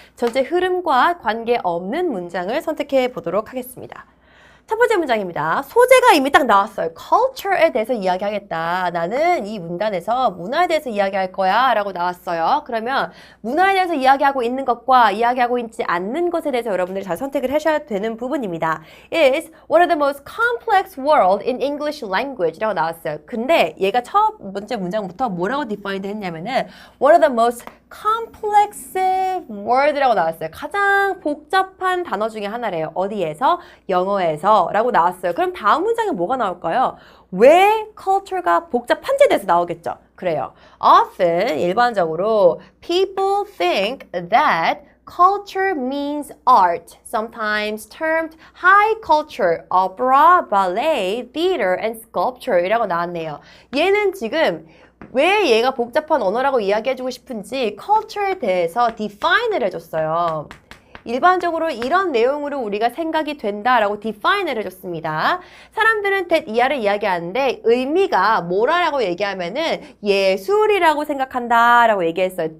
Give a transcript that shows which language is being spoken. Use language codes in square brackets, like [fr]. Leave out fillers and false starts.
[ko] 전체 흐름과 관계없는 문장을 선택해 보도록 하겠습니다. 첫 번째 문장입니다. 소재가 이미 딱 나왔어요. culture에 대해서 이야기하겠다. 나는 이 문단에서 문화에 대해서 이야기할 거야 라고 나왔어요. 그러면 문화에 대해서 이야기하고 있는 것과 이야기하고 있지 않는 것에 대해서 여러분들이 잘 선택을 하셔야 되는 부분입니다. [en] is one of the most complex world in English language [ko] 라고 나왔어요. 근데 얘가 첫 번째 문장부터 뭐라고 defined 했냐면은 [en] one of the most complex word [ko] 라고 나왔어요. 가장 복잡한 단어 중에 하나래요. 어디에서? 영어에서 라고 나왔어요. 그럼 다음 문장에 뭐가 나올까요? 왜 culture가 복잡한지에 대해서 나오겠죠. 그래요. [en] Often [ko] 일반적으로 [en] people think that culture means art, sometimes termed high culture, opera, ballet, theater, and sculpture [ko] 이라고 나왔네요. 얘는 지금 왜 얘가 복잡한 언어라고 이야기해주고 싶은지 culture에 대해서 define을 해줬어요. 일반적으로 이런 내용으로 우리가 생각이 된다라고 define을 해줬습니다. 사람들은 that 이하를 이야기하는데 의미가 뭐라고 얘기하면은 예술이라고 생각한다라고 얘기했어요.